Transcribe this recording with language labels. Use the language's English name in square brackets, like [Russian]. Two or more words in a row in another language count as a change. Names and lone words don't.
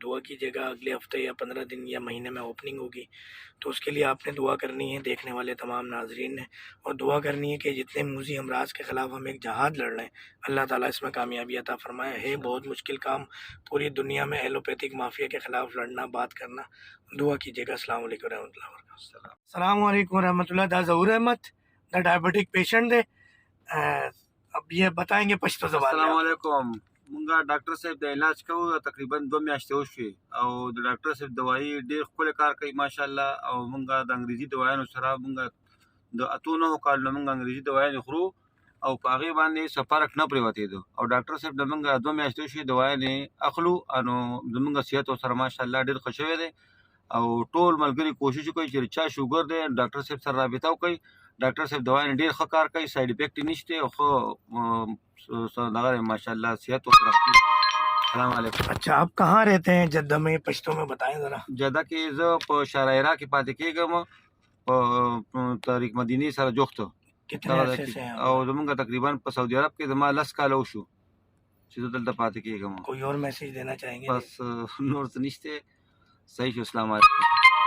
[Urdu] دعا کیجیے گا, اگلے ہفتے یا 15 دن یا مہینے میں اوپننگ ہوگی, تو اس کے لیے آپ نے دعا کرنی ہے, دیکھنے والے تمام ناظرین نے, اور دعا کرنی ہے کہ جتنے موذی امراض کے خلاف ہم ایک جہاد لڑ رہے ہیں, اللہ تعالیٰ اس میں کامیابی عطا فرمائے. ہے بہت مشکل کام پوری دنیا میں [English] allopathic mafia [Urdu] کے خلاف لڑنا, بات کرنا. دعا کیجیے گا. [Arabic] السلام علیکم ورحمۃ اللہ وبرکاتہ. السلام علیکم ورحمۃ اللہ. [Pashto] دا ظہور احمد دا [English] diabetic patient [Arabic] دی. [Urdu] اب یہ بتائیں گے پشتو زبان میں. [Arabic] السلام علیکم. [Pashto] مونږه ډاکټر صاحب د علاج کوو تقریبا 2 میاشتې وشوې او د ډاکټر صاحب دوايي ډېر ښکلی کار کوي ماشاءالله او مونږه د انګریزي دوايانو سره مونږه د اتو 9 کالو مونږ انګریزي دوايانې خورو او په هغې باندې څه فرق نه پرېوتېدو او ډاکټر صاحب د مونږه 2 میاشتې وشوې دوايانې اخلو نو زمونږ صحت ورسره ماشاءالله ډېر ښه شوی دی او ټول ملګري کوشش کوي چې چا شوګر دی ډاکټر صاحب سره رابطه وکړي. ډاکټر صاحب دوايانې ډېر ښه کار کوي, [English] side effect [Pashto] یې نشته او ښه دغه ماشاءالله صحت ورسره ښه. [Arabic] السلام علیکم. [Urdu] اچھا, آپ کہاں رہتے ہیں جدہ میں؟ پشتو میں بتائیں ذرا. [Pashto] جدہ کې زه په شارع هیرا کې پاتې کېږم په طریق مدینې سره جوخت [Urdu] کتنے عرصے سے ہیں [Pashto] او زمونږ تقریبا په سعودي عرب کې زما 10 کاله وشو چې زه دلته پاتې کېږم. [Urdu] کوئی اور میسج دینا چاہیں گے؟ [Pashto] بس نور څه نشته. صحیح شو. [Arabic] السلام علیکم.